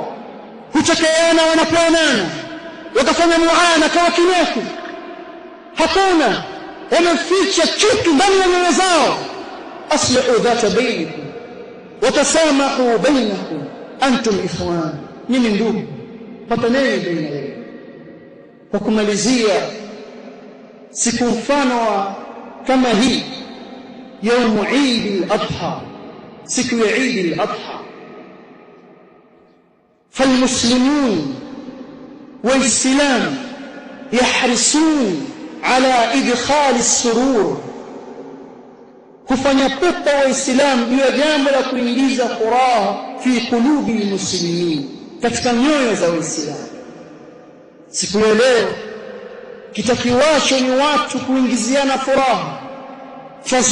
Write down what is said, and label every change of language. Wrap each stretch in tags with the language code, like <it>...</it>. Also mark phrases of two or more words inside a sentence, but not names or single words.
<sw>Kuchekeana wanapoonana, wakafanya muana kwa kinefu, hakuna, wameficha chuki ndani ya nyoyo zao.</sw> <ar>أصلحوا ذات بينكم وتسامحوا بينكم أنتم إخوان,</ar> <sw>nyinyi ndugu, pataneni baina yenu. Kwa kumalizia, siku mfano kama hii</sw> <ar>يوم عيد الأضحى،</ar> <sw>siku ya</sw> <ar>عيد الأضحى، فالمسلمون والإسلام يحرصون على إدخال السرور،</ar> <sw>kufanya pupa waislamu juu ya jambo la kuingiza furaha</sw> <ar>في قلوب المسلمين,</ar> <sw>katika nyoyo za waislamu. Siku ya leo kitakiwacho ni watu kuingiziana furaha.</sw>